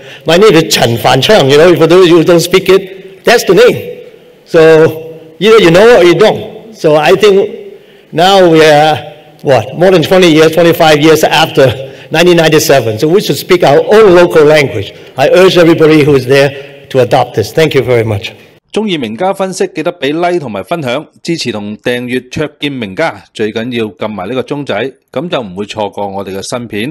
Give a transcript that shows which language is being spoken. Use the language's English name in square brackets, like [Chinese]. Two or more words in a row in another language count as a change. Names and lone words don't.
[English] My name is Chen Fan Chang, you know, for those who don't speak it, that's the name. So either you know or you don't. So I think now we are, more than 20 years, 25 years after 1997. So we should speak our own local language. I urge everybody who is there to adopt this. Thank you very much. [Cantonese] 鍾意名家分析，記得俾 like 同埋分享，支持同訂閱卓見名家，最緊要撳埋呢個鐘仔，咁就唔會錯過我哋嘅新片。